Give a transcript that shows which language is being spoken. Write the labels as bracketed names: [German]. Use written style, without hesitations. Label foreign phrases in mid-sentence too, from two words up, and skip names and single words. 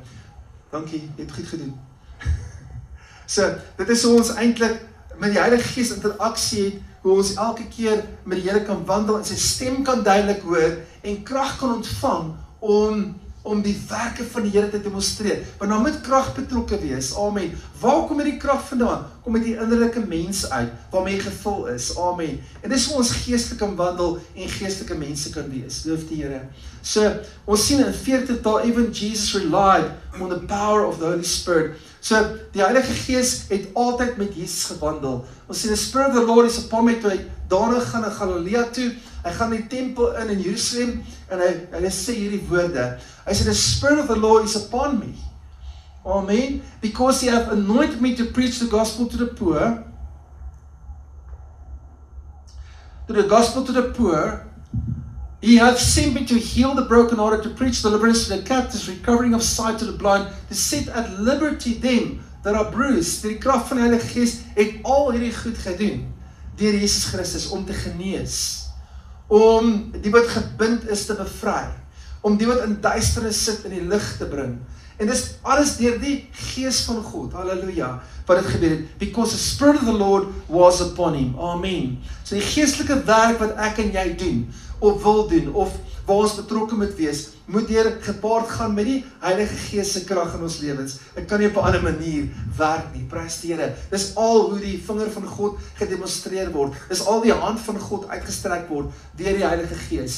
[Afrikaans] Dankie, jy het goed gedoen. So, dit is hoe ons eintlik met die Heilige Gees interaksie het, hoe ons elke keer met die Here kan wandel, en sy stem kan duidelik hoor, en krag kan ontvang, om die werke van die Here te demonstreer. Maar nou moet krag betrokke wees, amen. Waar kom die krag vandaan? Kom met die innerlike mens uit, waarmee jy gevul is, amen. En dis hoe ons geestelik kan wandel, en geestelike mense kan wees, loof die Here. So, ons sien in 40 dae, [English] even Jesus relied on the power of the Holy Spirit. So, [Afrikaans] die Heilige Gees het altyd met Jesus gewandel. Ons sien, [English] the Spirit of the Lord is upon me, [Afrikaans] toe hy daarna gaan na Galilea toe, hy gaan in die tempel in Jerusalem, en hy sê hierdie woorde. Hy sê, [English] the Spirit of the Lord is upon me. Amen. Because he hath anointed me to preach the gospel to the poor. He hath sent me to heal the brokenhearted, to preach deliverance to the captives, recovering of sight to the blind, to set at liberty them that are bruised. [Afrikaans] Die krag van die Heilige Gees het al hierdie goed gedoen deur Jesus Christus om te genees, om die wat gebind is te bevry, om die wat in duisternis sit in die lig te bring. En dis alles deur die Gees van God, halleluja, wat het gebeur het, [English] because the Spirit of the Lord was upon him, amen. [Afrikaans] So die geestelike werk wat ek en jy doen, of wil doen, of waar ons betrokke moet wees, moet deur gepaard gaan met die Heilige Gees se krag in ons lewens. Dit kan nie op 'n ander manier werk nie, prys die Here. Dis al hoe die vinger van God gedemonstreer word, dis al die hand van God uitgestrek word deur die Heilige Gees.